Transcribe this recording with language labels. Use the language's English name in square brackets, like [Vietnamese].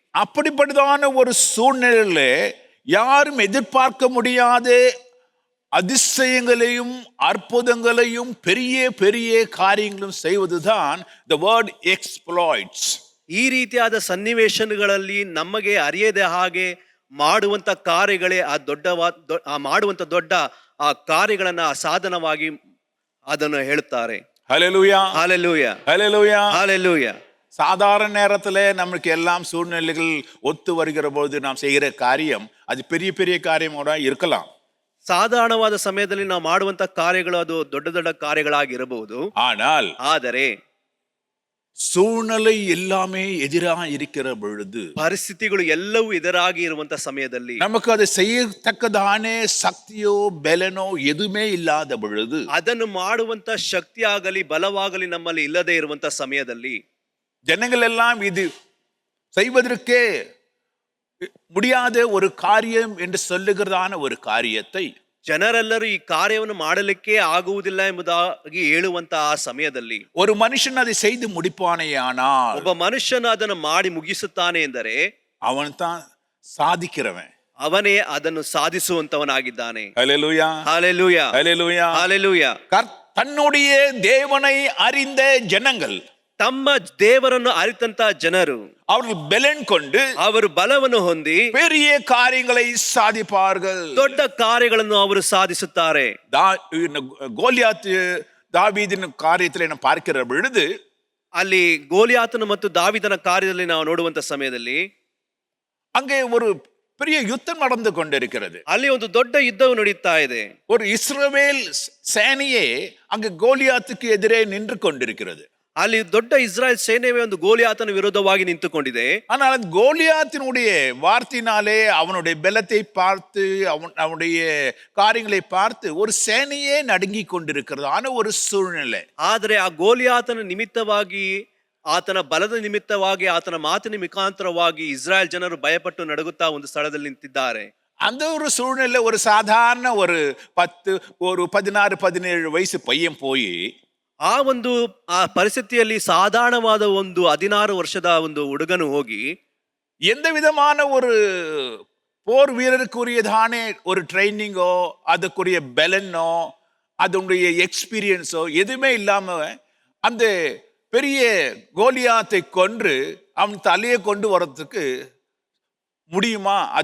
[Tamil] அப்படிப்பட்டதான ஒரு சூழ்நிலையில யாரும் எதிர்பார்க்க முடியாத அதிசயங்களையும் அற்புதங்களையும் பெரிய பெரிய காரியங்களும் செய்வதுதான் [English] the word exploits. [Kannada] ಈ ರೀತಿಯಾದ ಸನ್ನಿವೇಶಗಳಲ್ಲಿ ನಮಗೆ ಅರಿಯದೆ ಹಾಗೆ ಮಾಡುವಂತ ಕಾರ್ಯಗಳೇ ಮಾಡುವಂತ ದೊಡ್ಡ ಆ ಕಾರ್ಯಗಳನ್ನ ಸಾಧನವಾಗಿ ಅದನ್ನು ಹೇಳುತ್ತಾರೆ. [Tamil] ஹல்லேலூயா, ஹல்லேலூயா, ஹல்லேலூயா, ஹல்லேலூயா. சாதாரண நேரத்தில் நமக்கு எல்லாம் சூழ்நிலைகள் ஒத்து வருகிற போது நாம் செய்கிற காரியம் அது பெரிய பெரிய காரியமோட இருக்கலாம். [Kannada] ಸಾಧಾರಣವಾದ ಸಮಯದಲ್ಲಿ ನಾವು ಮಾಡುವಂತ ಕಾರ್ಯಗಳು ಅದು ದೊಡ್ಡ ದೊಡ್ಡ ಕಾರ್ಯಗಳಾಗಿರಬಹುದು. ಆದರೆ [Tamil] சூழ்நிலை எல்லாமே எதிராக இருக்கிற பொழுது, [Kannada] ಪರಿಸ್ಥಿತಿಗಳು ಎಲ್ಲವೂ ಎದುರಾಗಿ ಇರುವಂತ ಸಮಯದಲ್ಲಿ, [Tamil] நமக்கு அதை செய்யத்தக்கதான சக்தியோ பலனோ எதுவுமே இல்லாத பொழுது, [Kannada] ಅದನ್ನು ಮಾಡುವಂತ ಶಕ್ತಿ ಆಗಲಿ ಬಲವಾಗಲಿ ನಮ್ಮಲ್ಲಿ ಇಲ್ಲದೆ ಇರುವಂತ ಸಮಯದಲ್ಲಿ, [Tamil] ஜனங்கள் எல்லாம் இது செய்வதற்கே முடியாத ஒரு காரியம் என்று சொல்லுகிறதான ஒரு காரியத்தை [Kannada] ಜನರೆಲ್ಲರೂ ಈ ಕಾರ್ಯವನ್ನು ಮಾಡಲಿಕ್ಕೆ ಆಗುವುದಿಲ್ಲ ಎಂಬುದಾಗಿ ಹೇಳುವಂತಹ ಆ ಸಮಯದಲ್ಲಿ [Tamil] ஒரு மனுஷன் அதை செய்து முடிப்பானேயானால், [Kannada] ಒಬ್ಬ ಮನುಷ್ಯನು ಅದನ್ನು ಮಾಡಿ ಮುಗಿಸುತ್ತಾನೆ ಎಂದರೆ [Tamil] அவன் தான் சாதிக்கிறவன், [Kannada] ಅವನೇ ಅದನ್ನು ಸಾಧಿಸುವಂತವನಾಗಿದ್ದಾನೆ. [Tamil] ஹல்லேலூயா, ஹல்லேலூயா, ஹல்லேலூயா, ஹல்லேலூயா. தன்னுடைய தேவனை அறிந்த ஜனங்கள், [Kannada] ತಮ್ಮ ದೇವರನ್ನು ಅರಿತಂತ ಜನರು, [Tamil] அவர்கள் பலன் கொண்டு [Kannada] ಅವರು ಬಲವನ್ನು ಹೊಂದಿ [Tamil] பெரிய காரியங்களை சாதிப்பார்கள், [Kannada] ದೊಡ್ಡ ಕಾರ್ಯಗಳನ್ನು ಅವರು ಸಾಧಿಸುತ್ತಾರೆ. [Tamil] கோலியாத் தாவீதின் காரியத்திலே நாம் பார்க்கிற பொழுது [Kannada] ಅಲ್ಲಿ ಗೋಲಿಯಾತನು ಮತ್ತು ದಾವಿದನ ಕಾರ್ಯದಲ್ಲಿ ನಾವು ನೋಡುವಂತ ಸಮಯದಲ್ಲಿ [Tamil] அங்கே ஒரு பெரிய யுத்தம் நடந்து கொண்டிருக்கிறது. [Kannada] ಅಲ್ಲಿ ಒಂದು ದೊಡ್ಡ ಯುದ್ಧವು ನಡೀತಾ ಇದೆ. [Tamil] ஒரு இஸ்ரவேல் சேனையே அங்கு கோலியாத்துக்கு எதிரே நின்று கொண்டிருக்கிறது. [Kannada] ಅಲ್ಲಿ ದೊಡ್ಡ ಇಸ್ರಾಯೇಲ್ ಸೇನೆಯೇ ಒಂದು ಗೋಲಿಯಾತನ ವಿರುದ್ಧವಾಗಿ ನಿಂತುಕೊಂಡಿದೆ. [Tamil] ஆனால் அந்த கோலியாத்தினுடைய வார்த்தையினாலே அவனுடைய பலத்தை பார்த்து அவனுடைய காரியங்களை பார்த்து ஒரு சேனையே நடுங்கி கொண்டிருக்கிறது ஆன ஒரு சூழ்நிலை. [Kannada] ಆದರೆ ಆ ಗೋಲಿಯಾತನ ನಿಮಿತ್ತವಾಗಿ ಆತನ ಬಲದ ನಿಮಿತ್ತವಾಗಿ ಆತನ ಮಾತಿನ ಮುಖಾಂತರವಾಗಿ ಇಸ್ರಾಯೇಲ್ ಜನರು ಭಯಪಟ್ಟು ನಡುಗುತ್ತಾ ಒಂದು ಸ್ಥಳದಲ್ಲಿ ನಿಂತಿದ್ದಾರೆ. [Tamil] அந்த ஒரு சூழ்நிலை ஒரு சாதாரண ஒரு 16-17 வயசு பையன் போய் [Kannada] ಆ ಪರಿಸ್ಥಿತಿಯಲ್ಲಿ ಸಾಧಾರಣವಾದ ಒಂದು 16 ವರ್ಷದ ಒಂದು ಹುಡುಗನು ಹೋಗಿ [Tamil] எந்த விதமான ஒரு போர் வீரருக்குரியதான ஒரு ட்ரைனிங்கோ அதுக்குரிய பலனோ அதனுடைய எக்ஸ்பீரியன்ஸோ எதுவுமே இல்லாம அந்த பெரிய கோலியாத்தை கொன்று அவன் தலையை கொண்டு வரதுக்கு முடியுமா?